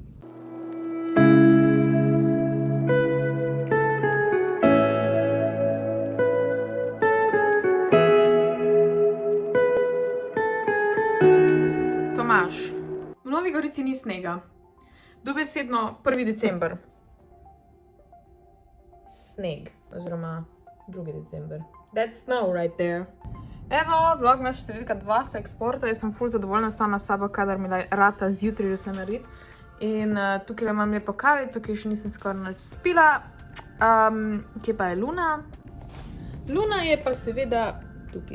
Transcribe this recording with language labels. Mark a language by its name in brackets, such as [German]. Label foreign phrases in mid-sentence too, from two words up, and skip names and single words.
[Slovenian] Tomaž, v Novi Gorici ni snega. Dobesedno 1. december. Sneg, oziroma 2. december. [English] That's snow right there. [Slovenian] Evo, vlogmas številka 2 se eksporta. Jaz sem ful zadovoljna sama s sabo, kadar mi rata zjutraj že se narediti. In tukaj imam lepo kavico, ki še nisem skoraj nič spila. Kje pa je Luna? Luna je pa seveda tukaj.